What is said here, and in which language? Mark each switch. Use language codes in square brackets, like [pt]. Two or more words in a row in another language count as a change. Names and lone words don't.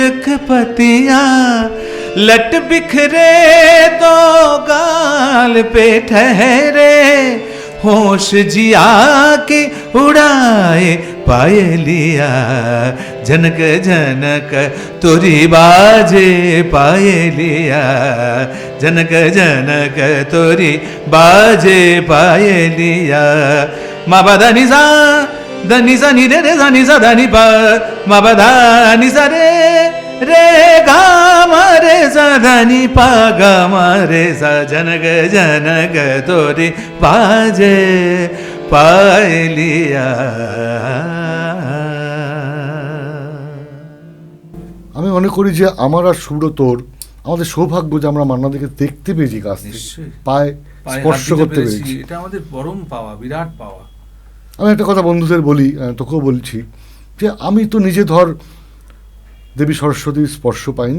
[hi] के पतियाँ, लट बिखरे तो गाल पे ठहरे, होश जिया के उड़ाए पायलिया, जनक जनक तोरी बाजे पायलिया, जनक जनक तोरी बाजे पायलिया। मा बा दा नि सा नि रे रे सा नि सा दा नि पा, मा बा दा नि सा रे रे गा मा रे सा दा नि पा गा मा रे सा, जनक जनक तोरी बाजे पायलिया। [bn] আমি মনে করি যে আমার আর সুব্রতর আমাদের সৌভাগ্য যে আমরা মান্নাদিকে দেখতে পেয়েছি কাছ থেকে, পায়ে স্পর্শ করতে পেরেছি, এটা আমাদের পরম পাওয়া, বিরাট পাওয়া। আমি একটা কথা বন্ধুদের বলি, তোকেও বলছি, যে আমি তো নিজে ধর দেবী সরস্বতীর স্পর্শ পাইনি,